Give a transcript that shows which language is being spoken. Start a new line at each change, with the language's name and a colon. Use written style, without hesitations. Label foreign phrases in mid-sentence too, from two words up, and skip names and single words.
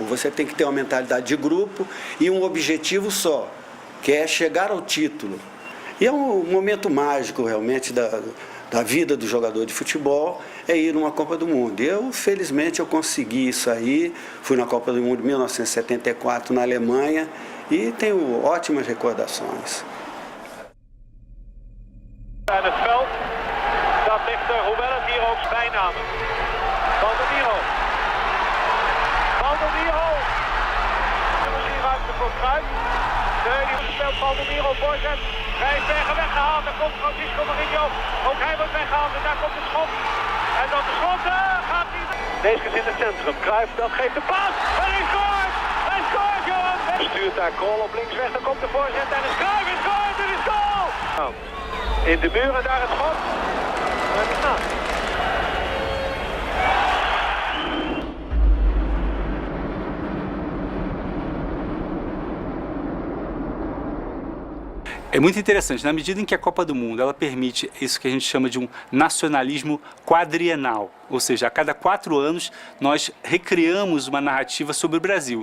Portuguese: Você tem que ter uma mentalidade de grupo e um objetivo só, que é chegar ao título. E é um momento mágico, realmente, da vida do jogador de futebol, é ir numa Copa do Mundo. E felizmente, eu consegui isso aí. Fui na Copa do Mundo em 1974 na Alemanha e tenho ótimas recordações.
Dutch: Aan het veld, dat ligt Roemellet hier ook bijnamen. Valdomiro. Valdomiro. Misschien ruimte voor Cruijff. Die speelt Valdomiro voorzet. Rijsbergen weggehaald. Daar komt Francisco Marinho. Ook hij wordt weggehaald en daar komt de schot. En dan de schot. Gaat hij. Deze is in het centrum. Cruijff dat geeft de paas. En hij scoort. Hij scoort, jongens. Hij stuurt daar Krol op links weg. Dan komt de voorzet en is Cruijff. Hij scoort. Het is goal. Nou. In de muren daar het schot. En het staat.
Portuguese: É muito interessante, na medida em que a Copa do Mundo ela permite isso que a gente chama de um nacionalismo quadrienal, ou seja, a cada 4 anos nós recriamos uma narrativa sobre o Brasil.